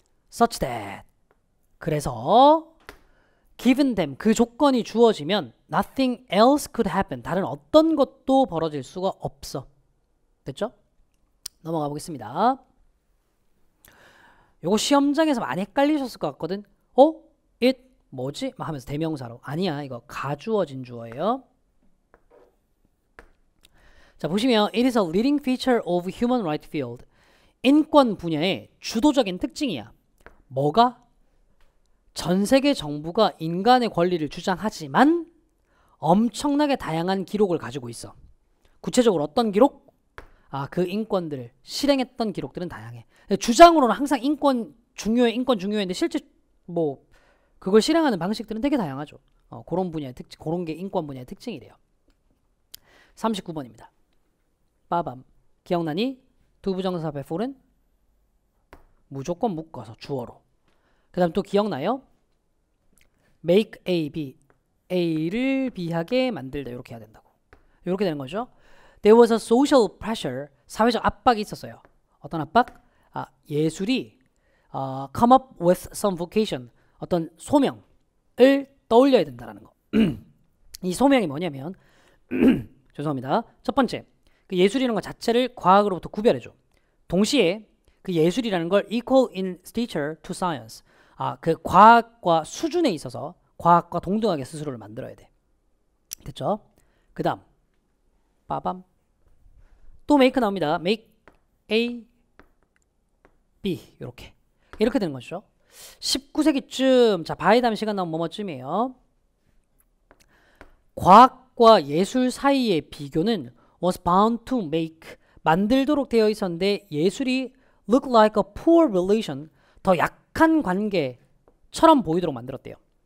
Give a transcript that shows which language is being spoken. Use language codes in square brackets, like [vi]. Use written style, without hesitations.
[en] Such that [ko] 그래서 [en] given them [ko] 그 조건이 주어지면 [en] nothing else could happen [ko] 다른 어떤 것도 벌어질 수가 없어. 됐죠? 넘어가 보겠습니다. 요거 시험장에서 많이 헷갈리셨을 것 같거든. it 뭐지? 하면서 대명사로. 아니야, 이거 가주어진 주어예요. 자, 보시면 [en] it is a leading feature of human rights field. [ko] 인권 분야의 주도적인 특징이야. 뭐가? 전 세계 정부가 인간의 권리를 주장하지만 엄청나게 다양한 기록을 가지고 있어. 구체적으로 어떤 기록? 그 인권들을 실행했던 기록들은 다양해. 주장으로는 항상 인권 중요했는데 실제 뭐 그걸 실행하는 방식들은 되게 다양하죠. 그런 분야의 특징, 그런 게 인권 분야의 특징이래요. 39번입니다. 빠밤. 기억나니? 두 부정사 before는 무조건 묶어서 주어로. 그 다음 또 기억나요? [en] make A, B. [ko] A를 B하게 만들다. 이렇게 해야 된다고. 이렇게 되는 거죠. [en] There was a social pressure. [ko] 사회적 압박이 있었어요. 어떤 압박? 예술이 [en] come up with some vocation. [ko] 어떤 소명을 떠올려야 된다는 거. 이 소명이 뭐냐면 죄송합니다. 첫 번째, 그 예술이라는 것 자체를 과학으로부터 구별해줘. 동시에 그 예술이라는 걸 [en] equal in stature to science. [ko] 그 과학과 수준에 있어서 과학과 동등하게 스스로를 만들어야 돼. 됐죠? 그 다음 빠밤. 또 make 나옵니다. [en] make A, B. [ko] 이렇게 되는 거죠. 19세기쯤 자 바이담 시간 나온 뭐뭐쯤이에요. 과학과 예술 사이의 비교는 [en] was bound to make [ko] 만들도록 되어 있었는데 예술이 [en] look like a poor relation [ko] 더 약한 관계처럼 보이도록 만들었대요.